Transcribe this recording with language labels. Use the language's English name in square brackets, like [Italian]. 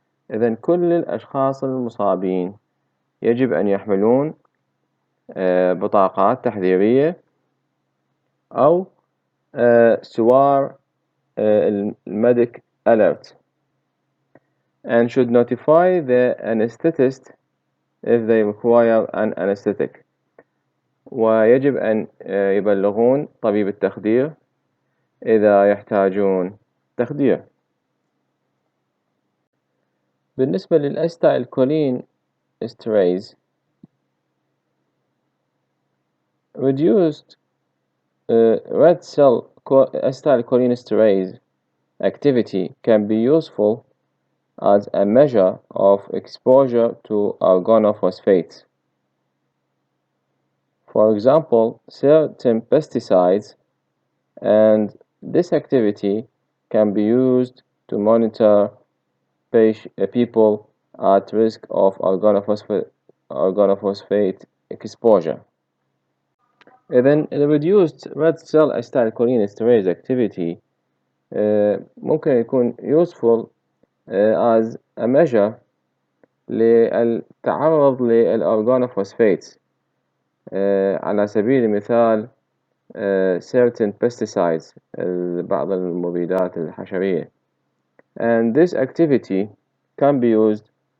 [Arabic] إذن كل الأشخاص المصابين يجب أن يحملون بطاقات تحذيرية أو سوار المedic alert [English] and should notify the anesthetist if they require an anesthetic. [Arabic] ويجب أن يبلغون طبيب التخدير إذا يحتاجون تخدير. بالنسبة للأستايل [English] cholinesterase reduced red cell acetylcholinesterase activity can be useful as a measure of exposure to organophosphates. For example, certain pesticides, and this activity can be used to monitor people at risk of organophosphate exposure. [Arabic] إذن [English] reduced red cell acetylcholinesterase activity [Arabic] ممكن يكون [English] useful as a measure [Arabic] للتعرض للأورغانوفوسفيتس على سبيل المثال [English] certain pesticides [Arabic] بعض المبيدات الحشرية [English] and this activity can be used